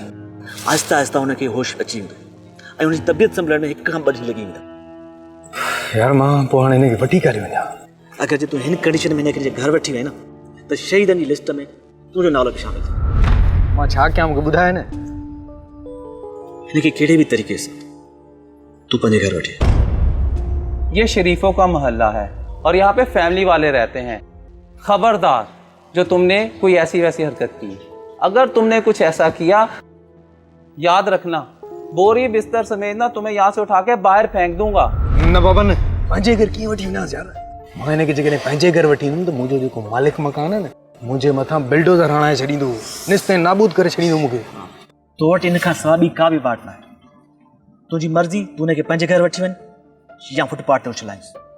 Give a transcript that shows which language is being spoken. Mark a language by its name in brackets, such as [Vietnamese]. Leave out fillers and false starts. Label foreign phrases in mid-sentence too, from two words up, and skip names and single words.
[Sindhi] आहिस्ता आहिस्ता हुनखे होश अची वेंदो ऐं हुनजी तबियत संभलण में 1 खां 2 ॾींहं लॻी वेंदा। यार मां पोइ हाणे हिनखे वठी करे वञा। अगरि जे तूं हिन कंडीशन में हिनखे घर वठी वञे न त शहीदनि जी लिस्ट में तुंहिंजो नालो बि शामिल थींदो। मां छा कयां मूंखे ॿुधाए न। हिनखे कहिड़े [Hindi] भी तरीक़े से [Sindhi] तू पंहिंजे घर वठी आ। [Hindi] ये शरीफों का मोहल्ला है और यहाँ पे फैमिली वाले रहते हैं। खबरदार जो तुमने कोई ऐसी वैसी हरकत की, अगर तुमने कुछ ऐसा किया याद रखना बोरी बिस्तर समेत ना तुम्हें यहाँ से उठा के बाहर फेंक दूंगा। [Sindhi] न बाबा न, पंहिंजे घर कीअं वठी वञांसि यार। मां हिनखे जेकॾहिं पंहिंजे घर वठी ईंदुमि त मुंहिंजो जेको मालिक मकान आहे न मुंहिंजे मथां बिल्डोज़र हणाए छॾींदो, निस्ते नाबूद करे छॾींदो मूंखे। तो वटि इन खां सवाइ ॿी का बि बात न आहे। तुंहिंजी मर्ज़ी, तूं हुनखे पंहिंजे घर वठी वञ या फुटपाथ ते उछलाइंसि।